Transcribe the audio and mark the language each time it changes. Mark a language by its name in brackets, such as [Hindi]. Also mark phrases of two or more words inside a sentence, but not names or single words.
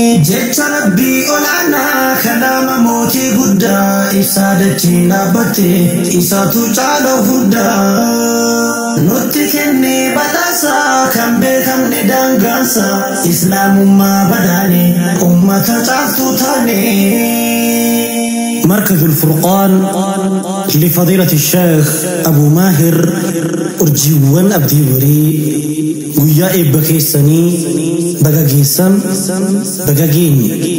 [Oromo] Jecha Rabbii olaanaa, kalaama mootii guddaa, ibsaa dachiin dhaabbatte, isatu caala hunda. Nutti kenne badhaasa, kan beekamne daangaansa, Islaamummaa badhaane, ummata caaltuu taane. [Arabic] مركز الفرقان لفضيلة الشيخ أبو ماهر أرجيوان أبدي وري، [Oromo] guyyaa eebba keessanii baga geessan, baga geenye.